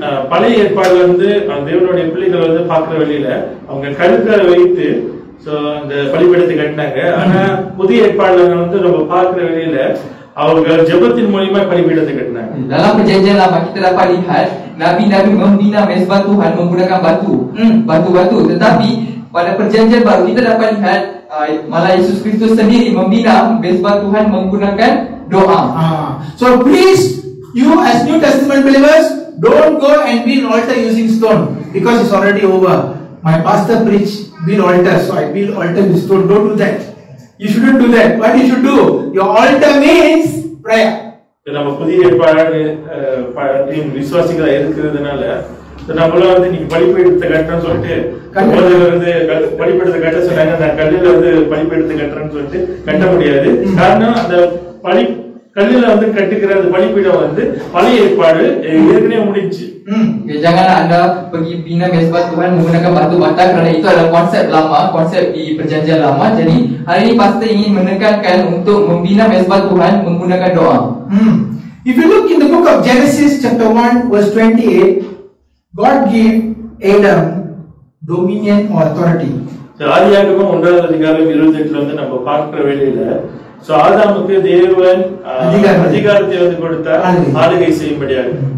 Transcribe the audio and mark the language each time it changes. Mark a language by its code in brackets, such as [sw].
[ta] பழைய ஏற்பாடு வந்து தேவனுடைய பிள்ளைகள் வந்து பாக்குற வழியில அவங்க கருக்களை வைத்து அந்த பலிபீடத்தை கட்டினாங்க. ஆனா புதிய ஏற்பாடுல வந்து நம்ம பாக்குற வழியில அவங்க ஜெபத்தின் மூலமா பலிபீடத்தை கட்டினாங்க. [ms] Dalam perjanjian lama kita dapat lihat nabi-nabi membina mezbah Tuhan menggunakan batu-batu. Tetapi pada perjanjian baru kita dapat lihat malah Yesus Kristus sendiri membina mezbah Tuhan menggunakan doa. [en] So please, you as New Testament believers, don't go and build altar using stone because it's already over. My pastor preached build altar, so I build altar with stone. Don't do that. You shouldn't do that. What you should do? Your altar means prayer. [ta] நம்ம புதிய ஏற்பாடு விசுவாசிகளா இருக்கிறதுனால நம்மளும் வந்து நீங்க பலிபீடத்தை கட்டணும்னு சொல்லிட்டு வந்து பலிபீடத்தை கட்ட சொன்னாங்க. நான் கல்லுல வந்து பலிபீடத்தை கட்டுறேன்னு சொல்லிட்டு கட்ட முடியாது. காரணம் அந்த கல்லுல வந்து கட்டுக்கிற அந்த பலிபீடம் வந்து பழைய ஏற்பாடு ஏற்கனவே முடிஞ்சு. [ms] Janganlah anda pergi bina mezbah Tuhan menggunakan batu bata kerana itu adalah konsep lama, konsep di perjanjian lama. Jadi hari ini pastor ingin menekankan untuk membina mezbah Tuhan menggunakan doa. [en] If you look in the book of Genesis chapter 1 verse 28, God gave Adam dominion or authority. [ta] ஆதியாகமம் 1வது அதிகாரம் 28ல வந்து நம்ம பார்க்கிற வேளையில ஆதாமுக்கு தேவன் அதிகாரத்தை வந்து கொடுத்தார் ஆளுகை செய்யும்படியாக.